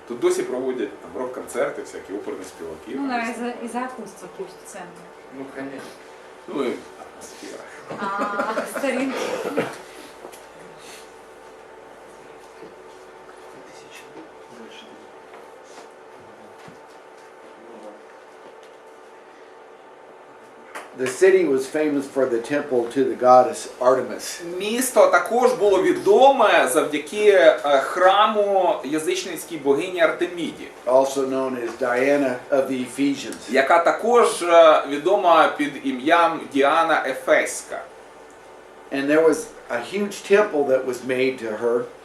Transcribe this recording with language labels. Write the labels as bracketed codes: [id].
[uk] Тут досі проводять там рок-концерти, всякі оперні співаки. [ru] Ну, наверное, из-за акустики ценны. Ну, конечно. [uk] Ну і атмосфера. [ru] А старинки. [en] The city was famous for the temple to the goddess Artemis. [uk] Місто також було відоме завдяки храму язичницькій богині Артеміді, [en] Also known as Diana of the Ephesians. [uk] яка також відома під ім'ям Діана Ефеська. [en] And there was a huge temple that was made to her.